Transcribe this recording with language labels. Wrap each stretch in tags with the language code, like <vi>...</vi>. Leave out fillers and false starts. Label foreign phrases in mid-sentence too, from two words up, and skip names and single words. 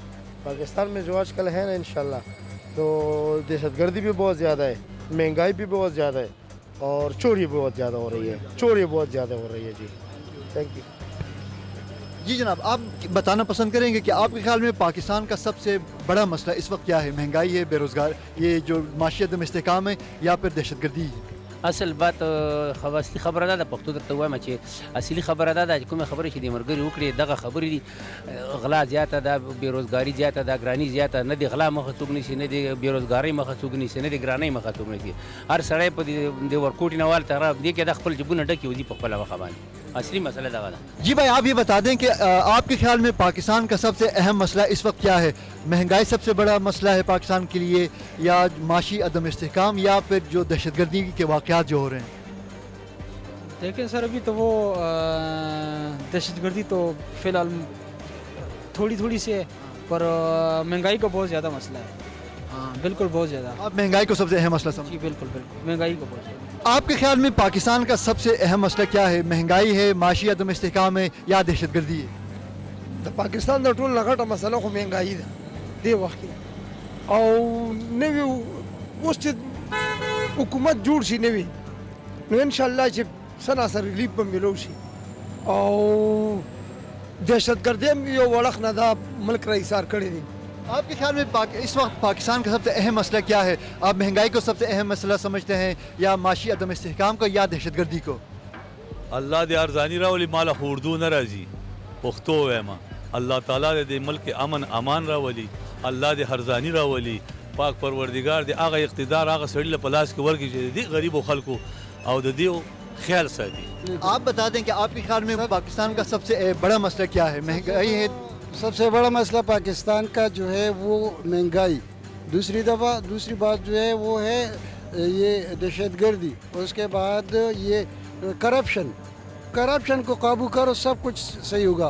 <ur>پاکستان میں جو آجکل ہے نا انشاءاللہ، تو دہشت گردی بھی بہت زیادہ ہے، مہنگائی بھی بہت زیادہ ہے، اور چوری بہت زیادہ ہو رہی ہے. چوری بہت زیادہ ہو رہی ہے جی.</ur> <en>thank you.</en> <ur>جی جناب، آپ بتانا پسند کریں گے کہ آپ کے خیال میں پاکستان کا سب سے بڑا مسئلہ اس وقت کیا ہے? مہنگائی ہے، بےروزگار، یہ جو معاشی عدم استحکام ہے، یا پھر دہشت گردی ہے? اصل بات</ur> <ps>اصلي خبره ده د پښتو درته وایم چې اصلي خبره ده چې کومه خبره چې د مرګري وکړي دغه خبرې دي. غلا زیاته ده، بیروزګاری زیاته ده، ګرانی زیاته نه. د غلا مخه څوک نیسي، نه د بیروزګاری مخه څوک نیسي، نه د ګرانۍ مخه څوک نیسي. هر سړی په د ورکوټي نه وال طرف دی کې د خپل جبونه ډکې وځي په خپله مخه باندې. اصلي مسله دغه ده.</ps> <ur>جی بھائی، آپ یہ بتا دیں کہ آپ کے خیال میں پاکستان کا سب سے اہم مسئلہ اس وقت کیا ہے؟ مہنگائی سب سے بڑا مسئلہ ہے پاکستان کے لیے، یا معاشی عدم استحکام، یا پھر جو دہشت گردی کے واقعات جو ہو رہے ہیں؟ دیکھیں سر ابھی تو وہ دہشت گردی تو فی الحال تھوڑی تھوڑی سی ہے پر مہنگائی کا بہت زیادہ مسئلہ ہے. ہاں بالکل بہت زیادہ. آپ مہنگائی کو سب سے اہم مسئلہ سمجھتے جی بالکل بالکل مہنگائی کا بہت زیادہ. ہیں؟ آپ کے خیال میں پاکستان کا سب سے اہم مسئلہ کیا ہے؟ مہنگائی ہے، معاشی عدم استحکام ہے یا دہشت گردی ہے؟</ur> <ps>د پاکستان د ټول غټه مسله خو مهنګایي ده دی وخت کې او نوی اوس چې حکومت جوړ شي نوی نو</ps> <ar>ان شاء الله</ar> <ps>چې سناسر ریلیف به ملو شي او دہشت گردی هم یو وړخ نه دا ملک را ایثار کړی دی.</ps> <ur>آپ کے خیال میں اس وقت پاکستان کا سب سے اہم مسئلہ کیا ہے؟ آپ مہنگائی کو سب سے اہم مسئلہ سمجھتے ہیں یا معاشی عدم استحکام کو یا دہشت گردی کو؟</ur> <ps>الله دې ارزانی راولي مال خو اردو نه راځي پښتو وایم الله تعالی دې ملک امن امان راولي الله دې ارزانی راولي پاک پروردگار دې هغه اقتدار هغه سړي له پلاس کې ورکړي چې دې غریبو خلکو او د دې خیال ساتي.</ps> <ur>آپ بتا دیں کہ آپ کے خیال میں پاکستان کا سب سے بڑا مسئلہ کیا ہے؟ مہنگائی ہے؟ سب سے بڑا مسئلہ پاکستان کا جو ہے وہ مہنگائی، دوسری بات جو ہے وہ ہے یہ دہشت گردی، اس کے بعد یہ کرپشن کو قابو کرو سب کچھ صحیح ہوگا.</ur>